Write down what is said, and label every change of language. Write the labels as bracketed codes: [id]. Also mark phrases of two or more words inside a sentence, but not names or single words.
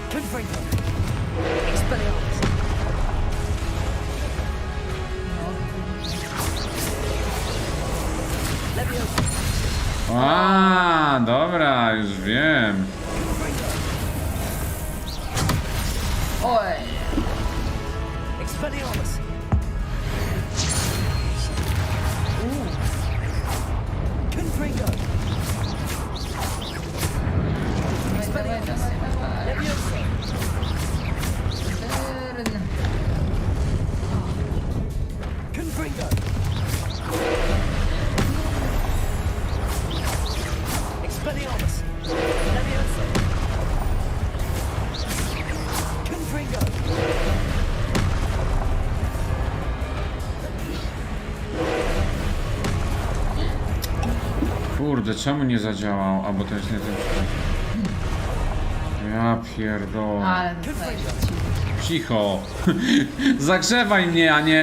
[pl] A, dobra, już wiem. Oj. Expelliarmus. Confringo. Dawaj, dawaj. Leviosa. Confringo. Expelliarmus. Leviosa. Confringo. Kurde, czemu nie zadziałał? Albo to jest nie ten przycisk. Ja pierdolę. Ale dostajesz. Cicho. Zagrzewaj mnie, a nie...